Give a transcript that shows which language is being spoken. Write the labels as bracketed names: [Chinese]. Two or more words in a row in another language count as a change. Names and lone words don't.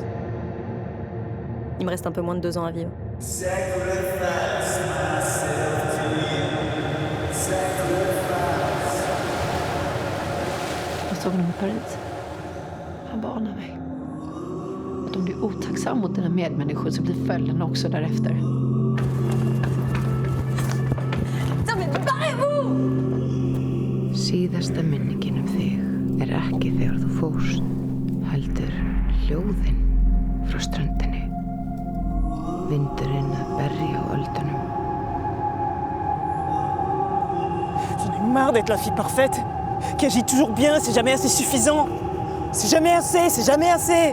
[French] Il me reste un peu moins de 2 ans à vivre. [Swedish] Jag såg honom i Paris. Han varnar mig. Att om du är otacksam mot dina medmänniskor så blir följden också därefter. [Icelandic] Síðasta minningin þig ekki þegar þú fórst, heldur hljóðin frá ströndinni. Vindurinn að berja á öldunum. [French] J'en ai marre d'être la fille parfaite, qui agit toujours bien, c'est jamais assez suffisant. C'est jamais assez, c'est jamais assez.